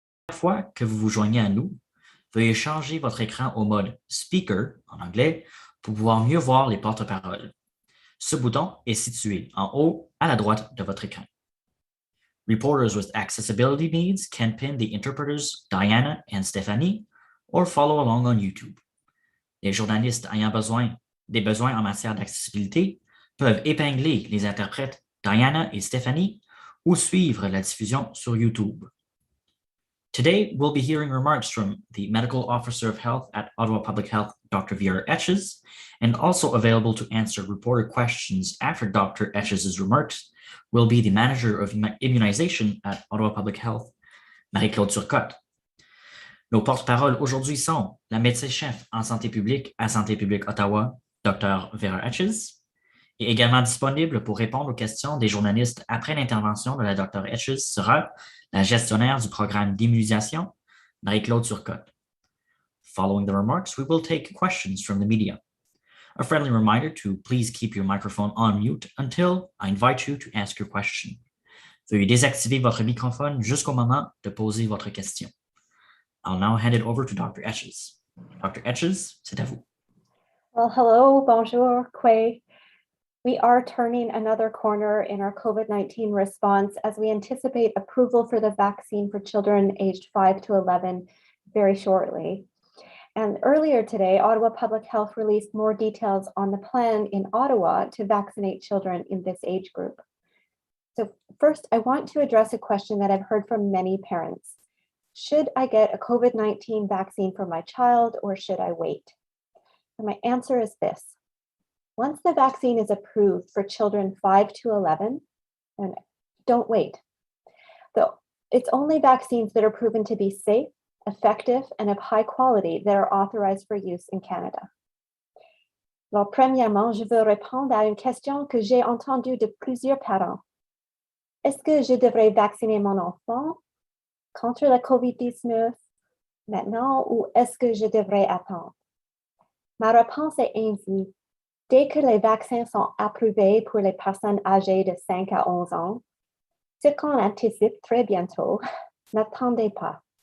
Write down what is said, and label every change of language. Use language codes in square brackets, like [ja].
[fr] fois que vous vous joignez à nous, veuillez changer votre écran au mode Speaker en anglais pour pouvoir mieux voir les porte-paroles. Ce bouton est situé en haut à la droite de votre écran. [en] Reporters with accessibility needs can pin the interpreters Diana and Stephanie or follow along on YouTube. [fr] Les journalistes ayant des besoins en matière d'accessibilité peuvent épingler les interprètes Diana et Stephanie ou suivre la diffusion sur YouTube. [en] Today, we'll be hearing remarks from the Medical Officer of Health at Ottawa Public Health, Dr. Vera Etches, and also available to answer reporter questions after Dr. Etches' remarks will be the Manager of Immunization at Ottawa Public Health, Marie-Claude Turcotte. [fr] Nos porte-paroles aujourd'hui sont la médecin-chef en santé publique à Santé publique Ottawa, Dr. Vera Etches, et également disponible pour répondre aux questions des journalistes après l'intervention de la Dr. Etches sera la gestionnaire du programme d'immunisation, Marie-Claude Turcotte. [en] Following the remarks, we will take questions from the media. A friendly reminder to please keep your microphone on mute until I invite you to ask your question. [fr] Veuillez désactiver votre microphone jusqu'au moment de poser votre question. [en] I'll now hand it over to Dr. [fr] Etches. Dr. Etches, c'est à vous. [en] Well, hello, bonjour, Quay. We are turning another corner in our COVID-19 response as we anticipate approval for the vaccine for children aged 5 to 11 very shortly. And earlier today, Ottawa Public Health released more details on the plan in Ottawa to vaccinate children in this age group. So first, I want to address a question that I've heard from many parents. Should I get a COVID-19 vaccine for my child or should I wait? And my answer is this. Once the vaccine is approved for children 5 to 11, then don't wait. Though it's only vaccines that are proven to be safe, effective, and of high quality that are authorized for use in Canada. [fr] Alors, premièrement, je veux répondre à une question que j'ai entendue de plusieurs parents. Est-ce que je devrais vacciner mon enfant contre la COVID-19 maintenant ou est-ce que je devrais attendre? Ma réponse est ainsi. Dès que les vaccins sont approuvés pour les personnes âgées de 5 à 11 ans, ce qu'on anticipe très bientôt, n'attendez pas.